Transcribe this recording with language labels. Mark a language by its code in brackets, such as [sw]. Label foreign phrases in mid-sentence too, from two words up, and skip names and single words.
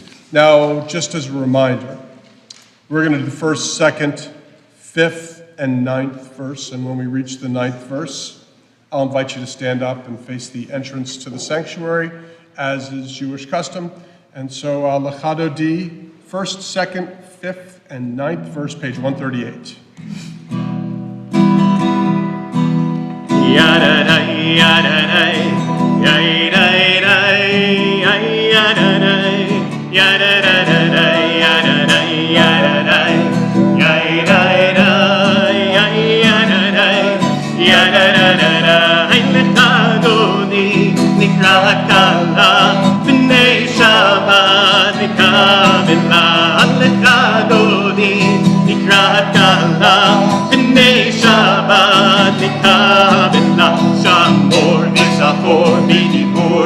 [en] Now, just as a reminder, we're going to do the first, second, fifth, and ninth verse, and when we reach the ninth verse, I'll invite you to stand up and face the entrance to the sanctuary, as is Jewish custom. And so Lecha Dodi, first, second, fifth, and ninth verse, page 138. Ya-da-day, ya-da-day, ya-da-day, ya-da-day, ya-da-da-da-day, ya-da-day, ya-da-day, ya-da-day, ya-da-da-da-day, [he] Lecha Dodi נקרא כלה בני שבת נקבלה Lecha Dodi נקרא כלה בני שבת נקבלה שמור וזכור בדיבור